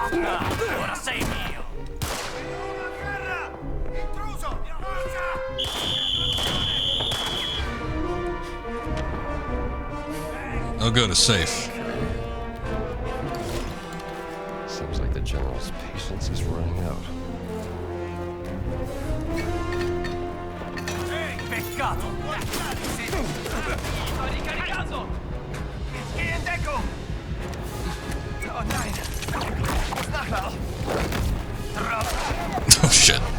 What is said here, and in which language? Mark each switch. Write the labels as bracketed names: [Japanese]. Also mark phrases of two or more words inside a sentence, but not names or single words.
[English] Oh, good, it's safe. Seems like the general's patience is running out. [Italian] Peccato! Ricaricato! [German] Geh in Deckung! Oh nein! Muss nachladen! [English] Oh shit.